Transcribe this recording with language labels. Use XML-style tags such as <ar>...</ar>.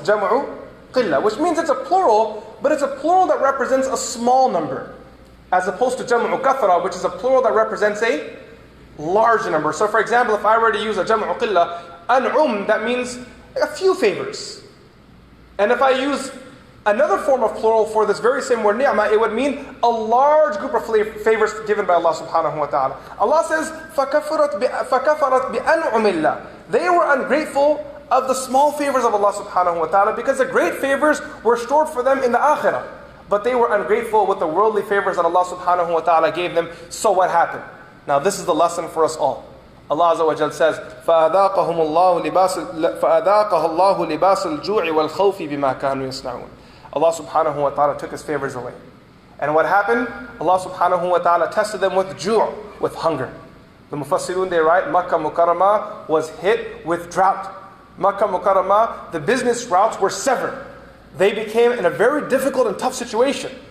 <en>Jam'u qillah, which means it's a plural, but it's a plural that represents a small number, as opposed to jam'u kathra, which is a plural that represents a large number. So for example, if I were to use a jam'u qillah, an'um, that means a few favors. And if I use another form of plural for this very same word ni'mah, it would mean a large group of favors given by Allah subhanahu wa ta'ala. Allah says,</en> <ar>فَكَفَرَتْ بِأَنْعُمِ اللَّهِ.</ar> <en>They were ungrateful of the small favors of Allah subhanahu wa ta'ala, because the great favors were stored for them in the akhirah. But they were ungrateful with the worldly favors that Allah subhanahu wa ta'ala gave them. So what happened? Now this is the lesson for us all. Allah Azza wa Jal says,</en> <ar>فَأَذَاقَهَا اللَّهُ لِبَاسَ الْجُوعِ وَالْخَوْفِ بِمَا كَانُوا يَصْنَعُونَ.</ar> <en>Allah subhanahu wa ta'ala took His favors away. And what happened? Allah subhanahu wa ta'ala tested them with ju', with hunger. The Mufassirun, they write, Makkah Mukarramah was hit with drought. Makkah Mukarramah, the business routes were severed. They became in a very difficult and tough situation.</en>